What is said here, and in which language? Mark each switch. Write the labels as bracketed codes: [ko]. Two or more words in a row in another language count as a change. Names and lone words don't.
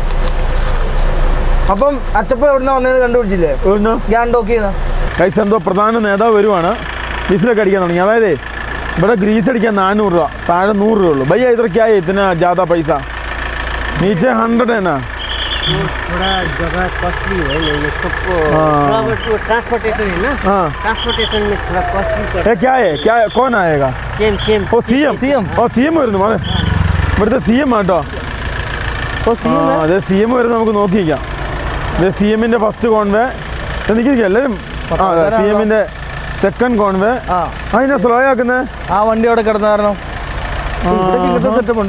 [ml] അപ്പം അച്ചപ്പം എവിടുന്ന വന്നത് കണ്ടുപിടിച്ചില്ലേ? ഗാങ്ടോക്കിൽ. ഗൈസ്, എന്തോ പ്രധാന നേതാവ് വരുവാണ്. ഗ്രീസിലൊക്കെ അടിക്കാൻ തുടങ്ങി. അതായത് ഇവിടെ ഗ്രീസ് അടിക്കാൻ 400 രൂപ, താഴെ 100 രൂപ ഉള്ളൂ. ഭയ്യ ഇത്രയ്ക്കായി ഇതിന് [hi] ज़्यादा पैसा, [ml] നീച്ചെ 100 തന്നെ. [hi] थोड़ा जगह कॉस्टली है नहीं ये सब हाँ। ट्रांसपोर्टेशन है ना, हाँ ट्रांसपोर्टेशन में थोड़ा कॉस्टली ये क्या है क्या कौन आएगा [en] same same [ml] ഓ സി എം ഓ സി എം വരുന്നു മോനെ ഇവിടുത്തെ സി എം ആട്ടോ അപ്പോൾ സി എം അതെ സി എം വരുന്നത് നമുക്ക് നോക്കിയിരിക്കാം ഇത് സി എമ്മിൻ്റെ [en] first convoy [ml] എനിക്ക് എല്ലാവരും സി എമ്മിൻ്റെ [en] second convoy [ml] ആ അതിനെ സ്ലോ ആക്കുന്നത് ആ വണ്ടി അവിടെ കിടന്ന കാരണം ഇവിടേക്ക് ഇങ്ങനത്തെ സെറ്റപ്പ് ഉണ്ട്.